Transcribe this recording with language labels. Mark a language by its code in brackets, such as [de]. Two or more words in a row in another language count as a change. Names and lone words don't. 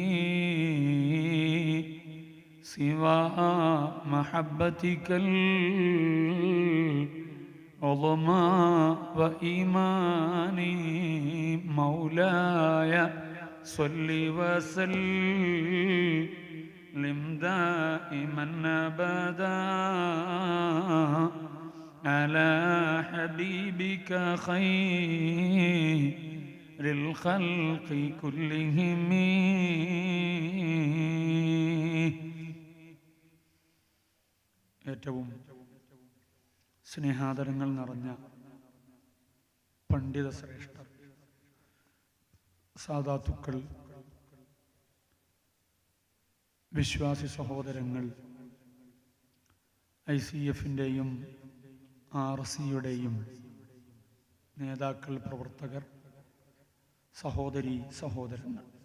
[ar] سوى محبتك العظمى وإيماني مولاي صل وسلم دائما أبدا على حبيبك خير الخلق كلهم. [ml] ഏറ്റവും സ്നേഹാദരങ്ങൾ നിറഞ്ഞ പണ്ഡിത ശ്രേഷ്ഠർ, സാദാത്തുക്കൾ, വിശ്വാസി സഹോദരങ്ങൾ, ICF-ൻ്റെയും RC-യുടെയും നേതാക്കൾ, പ്രവർത്തകർ, സഹോദരീ സഹോദരങ്ങൾ,